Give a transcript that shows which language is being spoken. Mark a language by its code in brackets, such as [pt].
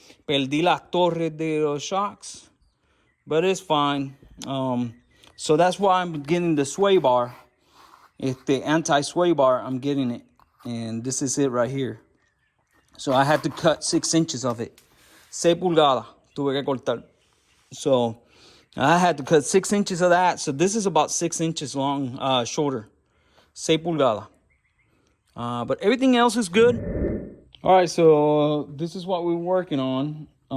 [es] Perdí las torres de los shocks, [en] but it's fine. So that's why I'm getting the sway bar. It's the anti-sway bar. I'm getting it, and this is it right here. So I had to cut 6 inches of it. [es] 6 pulgadas tuve que cortar. [en] So I had to cut 6 inches of that. So this is about 6 inches long, shorter. [es] 6 pulgadas. [en] But everything else is good. All right, so this is what we're working on.